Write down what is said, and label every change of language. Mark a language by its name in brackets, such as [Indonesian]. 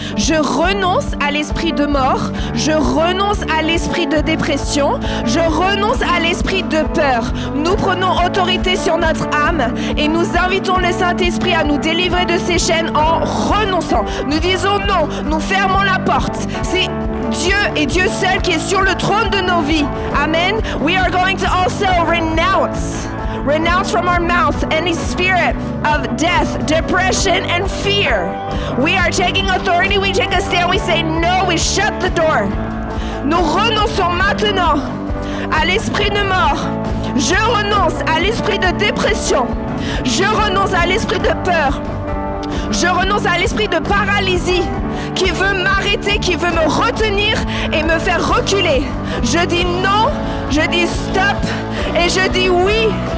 [French] Je renonce à l'esprit de mort, je renonce à l'esprit de dépression, je renonce à l'esprit de peur. Nous prenons autorité sur notre âme et nous invitons le Saint-Esprit à nous délivrer de ces chaînes en renonçant. Nous disons non, nous fermons la porte. C'est Dieu et Dieu seul qui est sur le trône de nos vies. Amen. [English] We are going to also renounce from our mouth any spirit of death, depression, and fear. We are taking authority, we take a stand, we say no, we shut the door. [French] Nous renonçons maintenant à l'esprit de mort. Je renonce à l'esprit de dépression. Je renonce à l'esprit de peur. Je renonce à l'esprit de paralysie qui veut m'arrêter, qui veut me retenir et me faire reculer. Je dis non, je dis stop et je dis oui.